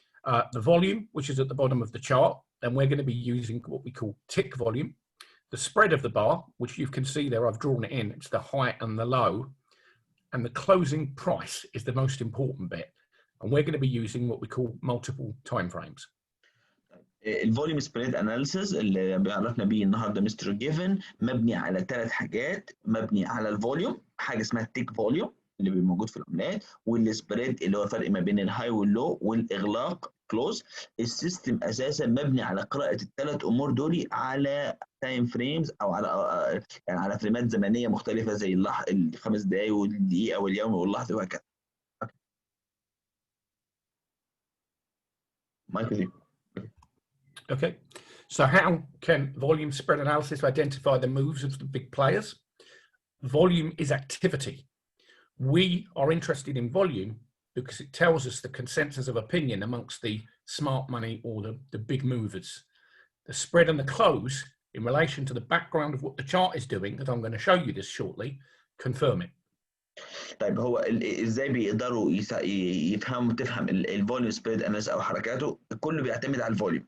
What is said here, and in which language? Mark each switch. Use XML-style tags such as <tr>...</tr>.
<en>The volume, which is at the bottom of the chart, and we're going to be using what we call tick volume. The spread of the bar, which you can see there, I've drawn it in, it's the high and the low. And the closing price is the most important bit. And we're going to be using what we call multiple timeframes.</en> <ar>الفوليوم سبريد اناليسيس اللي بيعرفنا بيه النهارده مستر جيفن مبني على ثلاث حاجات، مبني على الفوليوم، حاجه اسمها التيك فوليوم اللي بيبقى موجود في العملات، والسبريد اللي هو فرق ما بين الهاي واللو، والاغلاق كلوز. السيستم اساسا مبني على قراءه الثلاث امور دول على تايم فريمز او على يعني على فريمات زمنيه مختلفه زي الخمس دقائق والدقيقه واليوم واللحظه وهكذا. مايكل.</ar> <en>Okay, so how can volume spread analysis identify the moves of the big players? Volume is activity. We are interested in volume because it tells us the consensus of opinion amongst the smart money or the big movers. The spread and the close in relation to the background of what the chart is doing, that I'm going to show you this shortly, confirm it.</en> <ar>طيب هو ازاي بيقدروا تفهم الفوليوم سبريد اناليسيس او حركاته؟ كله بيعتمد على الفوليوم.</ar>